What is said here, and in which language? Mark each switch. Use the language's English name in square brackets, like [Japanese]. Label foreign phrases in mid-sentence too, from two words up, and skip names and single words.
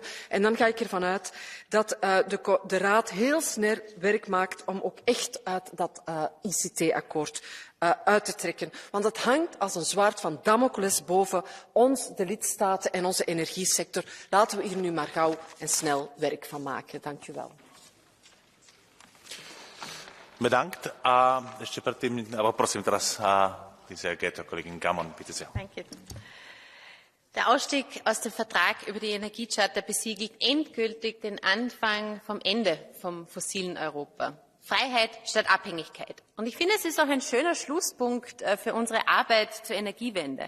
[Dutch] En dan ga ik ervan uit dat de Raad heel snel werk maakt om ook echt uit dat ICT-akkoord uit te trekken. Want het hangt als een zwaard van Damocles boven ons, de lidstaten en onze energiesector. Laten we hier nu maar gauw en snel werk van maken. Dank u wel. Bedankt. [Slovak] A ešte predtým, prosím teraz [German] die sehr geehrte Kollegin Gammon, bitte sehr. Danke. Der Ausstieg aus dem Vertrag über die Energiecharta besiegelt endgültig den Anfang vom Ende vom fossilen Europa. Freiheit statt Abhängigkeit. Und ich finde, es ist auch ein schöner Schlusspunkt für unsere Arbeit zur Energiewende.